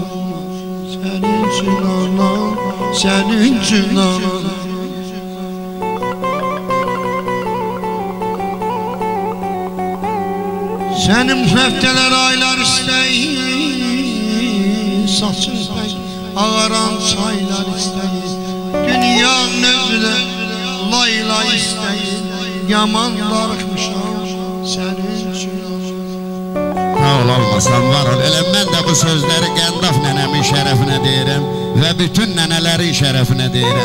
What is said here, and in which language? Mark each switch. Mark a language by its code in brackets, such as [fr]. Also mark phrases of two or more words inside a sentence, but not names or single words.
[az] Senin üçün anam, senin üçün anam. Senin hefteler aylar isteyir, saçın pek ağaran çaylar isteyir. Dünyanın özüde layla isteyir, yaman darıxmışam senin üçün. Sağ ol, olmasan var ol. Elə mən də bu sözləri Qəndaf nənəmin şərəfinə deyirəm və bütün nənələrin şərəfinə deyirəm.